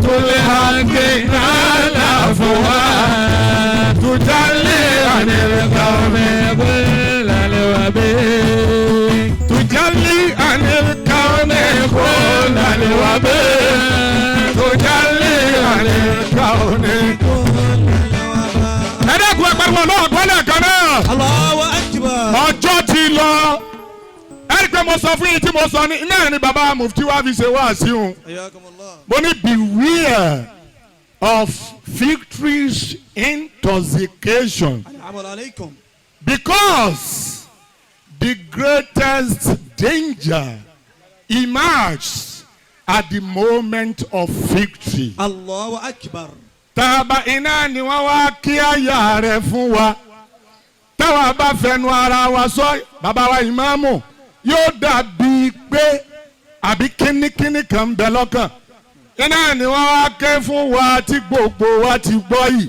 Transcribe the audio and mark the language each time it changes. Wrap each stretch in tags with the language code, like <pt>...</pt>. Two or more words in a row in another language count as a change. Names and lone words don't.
<ar>الحق على فؤاد تجلي عن القوم كل الوباء تجلي عن القوم كل الوباء تجلي عن الكون</ar> <yo>ẹ dẹ́kun ẹ pariwo</yo> <ar>الله أكبر</ar> <yo>kan náà.</yo> <ar>الله أكبر.</ar> <yo>ọjọ́ ti lọ pé mo sọ fún yín tí mo sọ ní náà ni bàbá mufti wa fi ṣe wá sí òun. mo ní</yo> <en>beware of victory's intoxication because the greatest danger emerges at the moment of victory.</en> <ar>الله أكبر.</ar> <yo>Tàbá iná ni wọ́n wá kí àyà rẹ̀ fún wa. Táwa bá fẹnu ara wa sọ bàbá wa ìmáàmù yóò dàbí pé àbí kínníkínní kan ń bẹ lọ́kàn. Iná ni wọ́n wá ké fún wa tí gbogbo wa ti gbọ́ yìí.</yo>